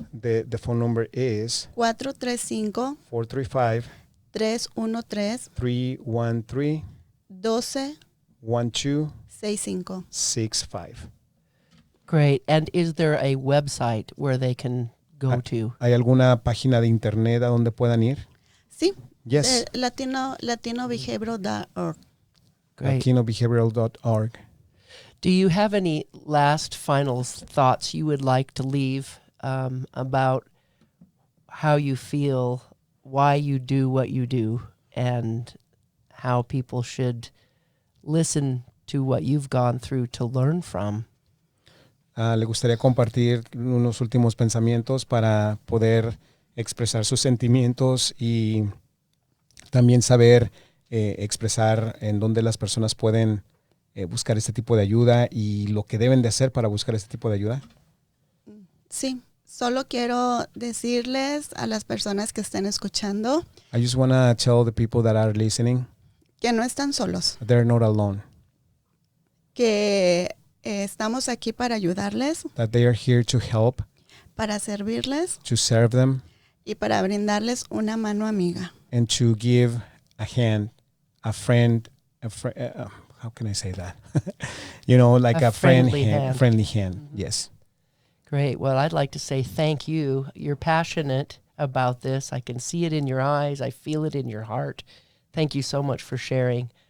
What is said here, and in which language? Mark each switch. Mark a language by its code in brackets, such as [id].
[en] the phone number is 435 435 313 313 1265. 1265. Great. And is there a website where they can go to? [es] ¿Hay alguna página de internet a donde puedan ir? Sí, [en] Yes. latinobehavioral.org. Great. LatinoBehavioral.org. Do you have any last final thoughts you would like to leave about how you feel, why you do what you do, and how people should listen to what you've gone through to learn from? [es] ¿Le gustaría compartir unos últimos pensamientos para poder expresar sus sentimientos y también saber expresar en dónde las personas pueden buscar este tipo de ayuda y lo que deben de hacer para buscar este tipo de ayuda? Sí, solo quiero decirles a las personas que estén escuchando [en] I just want to tell the people that are listening [es] que no están solos, [en] they're not alone, [es] que estamos aquí para ayudarles, [en] that they are here to help, [es] para servirles [en] to serve them, [es] y para brindarles una mano amiga. [en] and to give a hand, a friend, how can I say that? You know, like A a friend friendly hand. friendly hand. Yes. Great. Well, I'd like to say thank you. You're passionate about this. I can see it in your eyes. I feel it in your heart. Thank you so much for sharing.